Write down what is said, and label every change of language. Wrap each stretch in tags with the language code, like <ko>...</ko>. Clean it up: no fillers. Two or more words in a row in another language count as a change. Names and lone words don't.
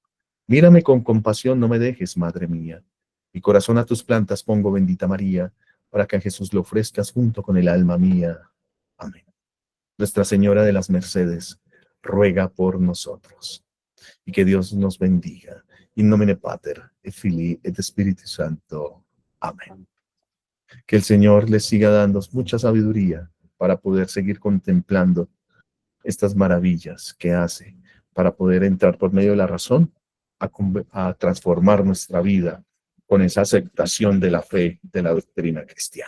<es>Mírame con compasión, no me dejes, Madre mía. Mi corazón a tus plantas pongo, bendita María. para que a Jesús le ofrezcas junto con el alma mía. Amén. Nuestra Señora de las Mercedes, ruega por nosotros. Y que Dios nos bendiga.</es> <la>In nomine Pater, et Filii, et Spiritus Santo.</la> <es>Amén. Que el Señor les siga dando mucha sabiduría para poder seguir contemplando estas maravillas que hace, para poder entrar por medio de la razón a transformar nuestra vida con esa aceptación de la fe, de la doctrina cristiana.</es>